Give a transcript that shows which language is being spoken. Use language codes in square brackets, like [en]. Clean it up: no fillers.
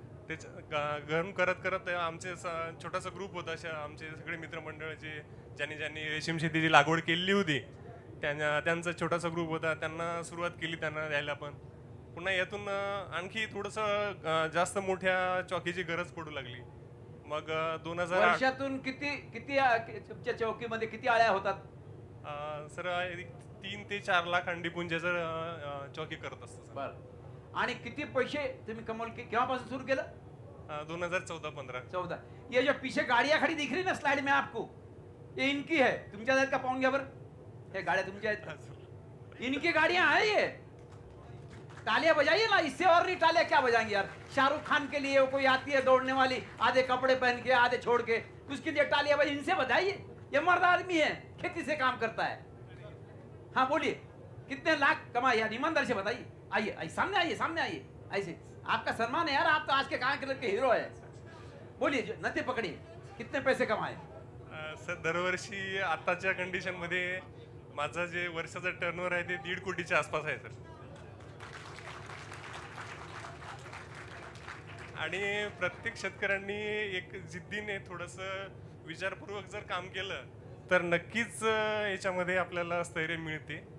[mr] घरून करत आमचे छोटासा ग्रुप होता, आमचे सगळे मित्रमंडळ ज्यांनी रेशीम शेतीची लागवड केलेली होती, त्यांचा छोटासा ग्रुप होता, त्यांना सुरुवात केली त्यांना द्यायला, पण पुन्हा यातून आणखी थोडंसं जास्त मोठ्या चौकीची गरज पडू लागली। मग 2008 वर्षातून किती तुमच्या चौकीमध्ये किती आळ्या होतात? सर 3 ते 4 लाख अंडी पुंजाचं चौकी करत असतो सर. बर आणि किती पैसे तुम्ही कमवले केव्हापासून सुरू केलं? 2014-15. 14. [hi] ये जो पीछे गाड़ियां खड़ी दिख रही ना स्लाइड में आपको, ये इनकी है. [mr] तुमच्या आहेत का पाहून घ्या बरं. हे गाड्या तुमच्या आहेत? [hi] इनकी गाड़ियां हैं ये. तालियां बजाइए ना, इससे और नहीं तालियां क्या बजाएंगे यार. शाहरुख खान के लिए कोई आती है दौड़ने वाली, आधे कपड़े पहन के आधे छोड़ के, उसके लिए तालियां बजाइए. इनसे बजाइए. ये मर्द आदमी है, खेती से काम करता है. हाँ बोलिए, कितने लाख कमाए यार, ईमानदारी से बताइए. आइए आइए सामने आइए, सामने आइए. ऐसे आपका सम्मान है यार, आप तो आज के कहाँ के हीरो है. बोलिए, नदी पकड़िए, कितने पैसे कमाए? [mr] सर दरवर्षी आताच्या कंडिशन मध्ये माझा जे वर्षाचा टर्नओव्हर आहे ते 1.5 कोटीच्या आसपास आहे सर. आणि प्रत्येक शेतकऱ्यांनी एक जिद्दीने थोडंसं विचारपूर्वक जर काम केलं तर नक्कीच याच्यामध्ये आपल्याला स्थैर्य मिळते.